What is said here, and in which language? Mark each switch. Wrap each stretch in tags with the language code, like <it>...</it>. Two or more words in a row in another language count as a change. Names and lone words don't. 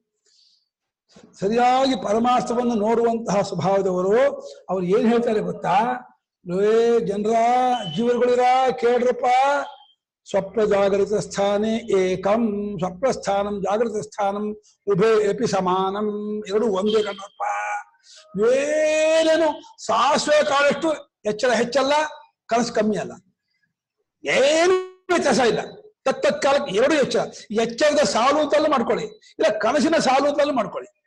<kn>ಸರಿಯಾಗಿ ಪರಮಾರ್ಥವನ್ನು ನೋಡುವಂತಹ ಸ್ವಭಾವದವರು. ಅವ್ರು ಏನ್ ಹೇಳ್ತಾರೆ ಗೊತ್ತಾ? ಜನರ ಜೀವರುಗಳಿರ ಕೇಳ್ರಪ್ಪ,</kn> <sa>ಸ್ವಪ್ನ ಜಾಗೃತ ಸ್ಥಾನೇ ಏಕಂ, ಸ್ವಪ್ನ ಸ್ಥಾನಂ ಜಾಗೃತ ಸ್ಥಾನಂ ಉಭಯ ಎಪಿ ಸಮಾನಂ,</sa> <kn>ಎರಡು ಒಂದೇ ಕಣ್ಣಪ್ಪ. ಏನೇನು ಸಾಸಿವೆ ಕಾಳಷ್ಟು ಎಚ್ಚರ ಹೆಚ್ಚಲ್ಲ, ಕನಸು ಕಮ್ಮಿ ಅಲ್ಲ, ಏನು ವ್ಯತ್ಯಾಸ ಇಲ್ಲ. ತತ್ತತ್ಕಾಲಕ್ಕೆ ಎರಡು ಎಚ್ಚರ. ಎಚ್ಚರದ ಸಾಲು ಅಂತಲೂ ಮಾಡ್ಕೊಳ್ಳಿ, ಇಲ್ಲ ಕನಸಿನ ಸಾಲು ಅಂತಲೂ ಮಾಡ್ಕೊಳ್ಳಿ.</kn>